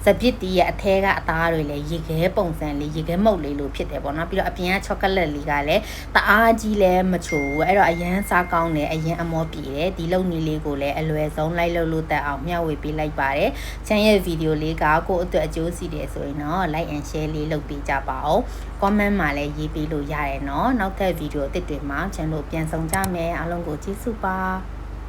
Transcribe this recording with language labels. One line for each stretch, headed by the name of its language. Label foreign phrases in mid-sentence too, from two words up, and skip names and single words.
Burmese: ပစ်တီရဲ့အထဲကအသားတွေလည်းရေခဲပုံစံလေးရေခဲမုတ်လေးလိုဖြစ်တယ်ပေါ့နော်ပြီးတော့အပြင်ကချောကလက်လေးကလည်းတအားကြီးလည်းမချိုဘူးအဲ့တော့အရန်စားကောင်းတယ်အရန်အမောပြေတယ်ဒီလုံနီလေးကိုလည်းအလွယ်ဆုံးလိုက်လို့တက်အောင်မျှဝေပေးလိုက်ပါတယ်ချမ်းရဲ့ဗီဒီယိုလေးကကိုအတွက်အကျိုးစီတယ်ဆိုရင်တော့
English: like and share
Burmese: လေးလုပ်ပေးကြပါဦး comment မှာလည်းရေးပေးလို့ရတယ်เนาะနောက်ထပ်ဗီဒီယိုအသစ်တွေမှာ channel ပြန်ဆောင်ကြမယ်အားလုံးကိုကျေးဇူးပါ